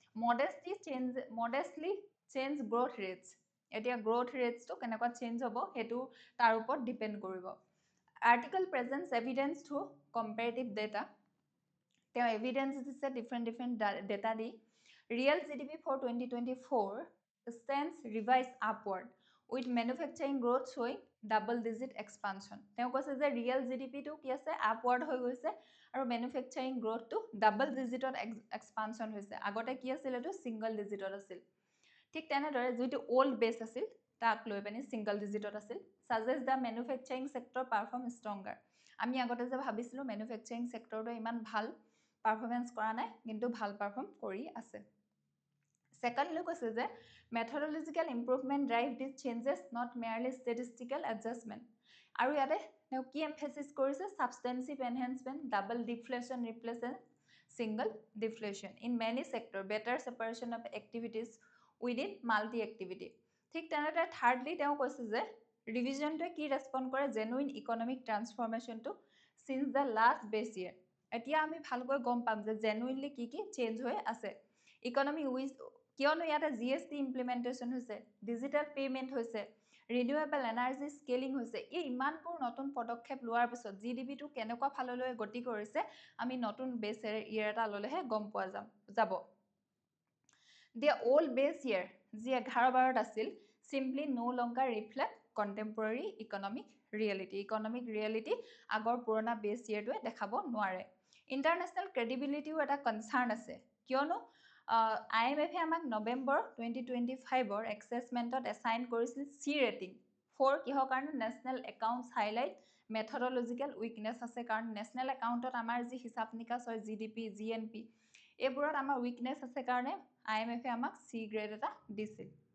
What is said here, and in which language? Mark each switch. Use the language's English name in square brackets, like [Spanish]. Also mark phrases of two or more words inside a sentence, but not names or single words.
[English] modestly change growth rates [Assamese] এতিয়া [English] growth ratesটো [Assamese] কেনেকুৱা চেঞ্জ হ'ব সেইটো তাৰ ওপৰত ডিপেণ্ড কৰিব [English] article presents evidence through comparative [Assamese] ডেটা তেওঁ এভিডেন্স দিছে [English] different data [Assamese] দি [English] real GDP for 2024 stands revised upward with manufacturing growth showing double digit expansion [Assamese] তেওঁ কৈছে যে [English] real GDPটো [Assamese] কি আছে আপৱাৰ্ড হৈ গৈছে আৰু [English] manufacturing growthটো double digitত expansion [Assamese] হৈছে আগতে কি আছিল এইটো [English] single digitত [Assamese] আছিল ঠিক তেনেদৰে যিটো [English] old base [Assamese] আছিল তাক লৈ পিনে [English] single digitত [Assamese] আছিল [English] suggest the manufacturing sector perform stronger [Assamese] আমি আগতে যে ভাবিছিলোঁ [English] manufacturing sectorটো [Assamese] ইমান ভাল পাৰফৰ্মেঞ্চ কৰা নাই কিন্তু ভাল পাৰফৰ্ম কৰি আছে Secondly, কৈছে যে [English] methodological improvement drive these changes not merely statistical adjustment [Assamese] আৰু ইয়াতে তেওঁ কি এমফেচিছ কৰিছে [English] substantive enhancement double deflation replacement single deflation in many sector better separation of activities within multi activity [Assamese] ঠিক তেনেদৰে থাৰ্ডলি তেওঁ কৈছে যে ৰিভিজনটোৱে কি ৰেছপন্ড কৰে [English] genuine economic transformationটো since the last base year [Assamese] এতিয়া আমি ভালকৈ গম পাম যে জেনুইনলি কি কি চেঞ্জ হৈ আছে [English] economy wise [Assamese] কিয়নো ইয়াতে [English] GST implementation [Assamese] হৈছে [English] digital payment [Assamese] হৈছে [English] renewable energy scaling [Assamese] হৈছে এই ইমানবোৰ নতুন পদক্ষেপ লোৱাৰ পিছত জিডিপিটো কেনেকুৱা ফাললৈ গতি কৰিছে আমি নতুন [English] base year [Assamese] এটা ললেহে গম পোৱা যাব [English] The old base year [Assamese] যি 11-12 আছিল [English] simply no longer reflect contemporary economic reality [Assamese] আগৰ পুৰণা [English] base yearটোৱে [Assamese] দেখাব নোৱাৰে [English] international credibility [Assamese] এটা concern আছে কিয়নো IMF আমাক [English] November 2025 assessmentত assign [Assamese] কৰিছিল [English] C rating for [Assamese] কিহৰ কাৰণে [English] national accounts highlight methodological weakness [Assamese] আছে কাৰণ [English] national accountত [Assamese] আমাৰ যি হিচাপ নিকাচ হয় [English] GDP GNP [Assamese] এইবোৰত আমাৰ উইকনেছ আছে কাৰণে IMF আমাক [English] C grade [Assamese] এটা দিছিল